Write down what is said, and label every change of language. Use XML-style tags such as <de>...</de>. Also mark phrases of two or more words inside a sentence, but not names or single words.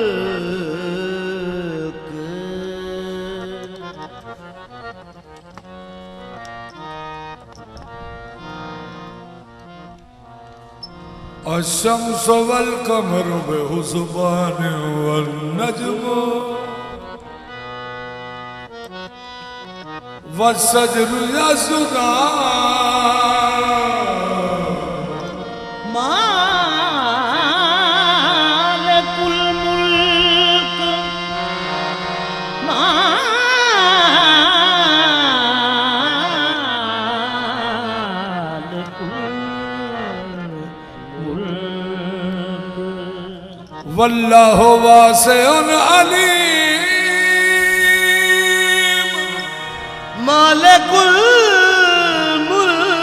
<ar>الشمس والقمر بحسبان والنجم والشجر يسجدان. مالك الملك والله واسع عليم. مالك الملك</ar>